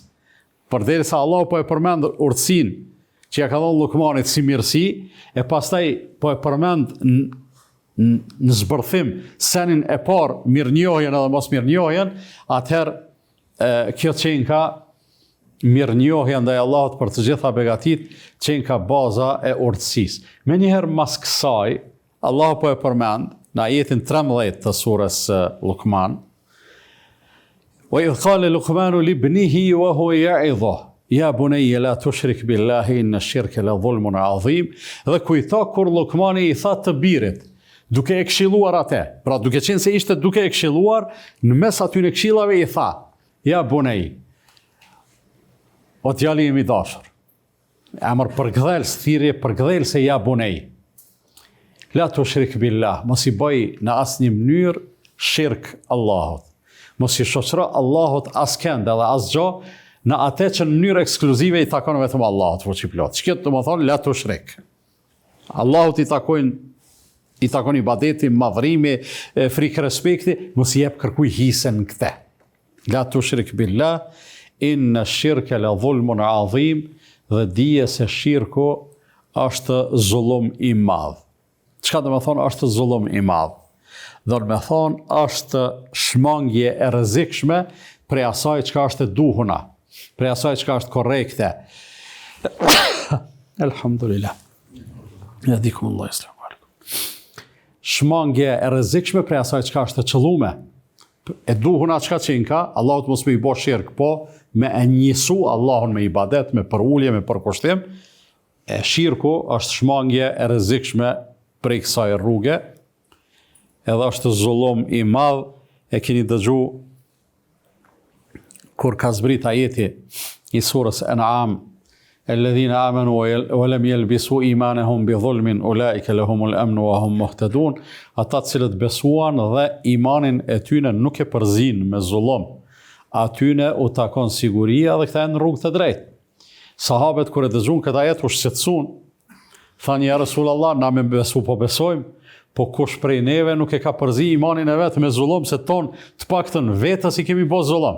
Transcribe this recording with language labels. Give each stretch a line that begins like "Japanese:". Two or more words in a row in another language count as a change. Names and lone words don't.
Albanian: Përderisa Allahu po e përmend urtësinë që ja ka dhënë Lukmanit si mirësi, e pastaj po e përmend në zbërthim senin e parë mirënjohjen edhe mos mirënjohjen, atëherë kjo qenë ka mirënjohja ndaj Allahut për të gjitha begatit, qenë ka baza e urtësisë. Menjëherë mas kësaj, Allahu po e përmend në ajetin 13 të surës Lukman,
Arabic: وإذ قال لقمان لابنه وهو يعظه يا بني لا تشرك بالله إن الشرك لظلم عظيم.
Albanian: Dhe kujto kur Lukmani i tha të birit, duke e këshilluar atë, pra duke qenë se ishte duke e këshilluar, në mes atyre këshillave i tha:
Arabic: يا بني,
Albanian: o djali im i dashur. Emër përkthels, thirrje përkthelse
Arabic: يا بني. لا تشرك بالله,
Albanian: mos i bëj në asnjë mënyrë shirk Allahut. Mos i shoqëro Allahut askënd edhe asgjë në atë që në mënyrë ekskluzive i takon vetëm Allahut fuqiplot. Çka do të thonë
Arabic: لا تشرك?
Albanian: Allahut i takon ibadeti, madhrimi, frikë respekti, mos i jep kërkuj hisen në këtë.
Arabic: لا تشرك بالله، إن الشرك لظلم عظيم,
Albanian: dhe dije se shirku është zullum i madh. Çka do të thonë është zullum i madh? Do të thonë është shmangje e rrezikshme prej asaj çka është e duhuna, prej asaj çka është korrekte.
Arabic: الحمد لله. يهديكم الله السلام عليكم.
Albanian: Shmangje e rrezikshme prej asaj çka është e qëllume. E duhuna çka qenë ka, Allahut mos me i bë shirk, po me e njësu Allahun me ibadet, me përulje, me përkushtim. E shirku është shmangje e rrezikshme prej kësaj rruge, edhe është zullum i madh. E keni dëgju kur ka zbrit ajeti i surës An'am,
Arabic: الذين آمنوا ولم يلبسوا إيمانهم بظلم أولئك لهم الأمن وهم مهتدون.
Albanian: Ata të cilët besuan dhe imanin e tyre nuk e përzin me zullum, atyne u takon siguria dhe këta e në rrugë të drejtë. Sahabet kur e dëgjuan këtë ajet u shqetësuan. Thanë
Arabic: يا رسول الله,
Albanian: na me besu po besojmë, po kush prej neve nuk e ka përzi imanin e vetë me zullum, se ton të paktën vetës i kemi bo zullum.